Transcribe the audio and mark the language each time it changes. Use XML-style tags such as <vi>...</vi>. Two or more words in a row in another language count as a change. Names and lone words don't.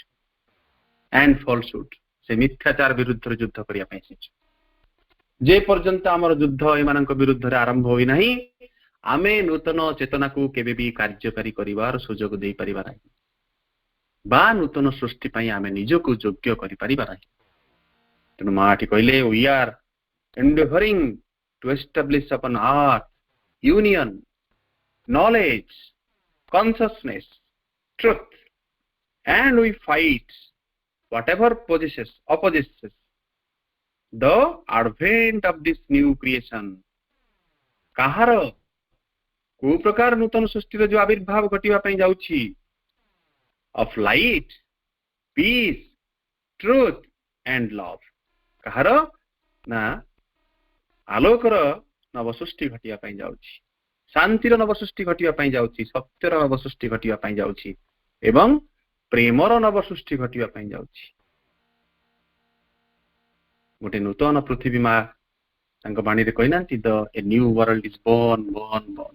<en>and falsehood,</en> <or>ସେ ମିଥ୍ୟାଚାର ବିରୁଦ୍ଧରେ ଯୁଦ୍ଧ କରିବା ପାଇଁ ଆସିଛୁ। ଯେ ପର୍ଯ୍ୟନ୍ତ ଆମର ଯୁଦ୍ଧ ଏମାନଙ୍କ ବିରୁଦ୍ଧରେ ଆରମ୍ଭ ହୋଇନାହିଁ, ଆମେ ନୂତନ ଚେତନାକୁ କେବେ ବି କାର୍ଯ୍ୟକାରୀ କରିବାର ସୁଯୋଗ ଦେଇପାରିବା ନାହିଁ ବା ନୂତନ ସୃଷ୍ଟି ପାଇଁ ଆମେ ନିଜକୁ ଯୋଗ୍ୟ କରିପାରିବା ନାହିଁ। ତେଣୁ ମା ଏଠି କହିଲେ,</or> <en>we are endeavoring to establish upon earth union, knowledge, consciousness, truth, and we fight whatever opposes the advent of this new creation।</en> <or>କାହାର କୋଉ ପ୍ରକାର ନୂତନ ସୃଷ୍ଟିର ଯୋଉ ଆବିର୍ଭାବ ଘଟିବା ପାଇଁ ଯାଉଛି,</or> <en>of light, peace, truth and love।</en> <or>କାହାର ନା ଆଲୋକର ନବସୃଷ୍ଟି ଘଟିବା ପାଇଁ ଯାଉଛି, ଶାନ୍ତିର ନବସୃଷ୍ଟି ଘଟିବା ପାଇଁ ଯାଉଛି, ସତ୍ୟର ନବସୃଷ୍ଟି ଘଟିବା ପାଇଁ ଯାଉଛି ଏବଂ ପ୍ରେମର ନବସୃଷ୍ଟି ଘଟିବା ପାଇଁ ଯାଉଛି। ଗୋଟେ ନୂତନ ପୃଥିବୀ ମା ତାଙ୍କ ବାଣୀରେ କହିନାହାନ୍ତି,</or> <en>a new world is born born born.</en>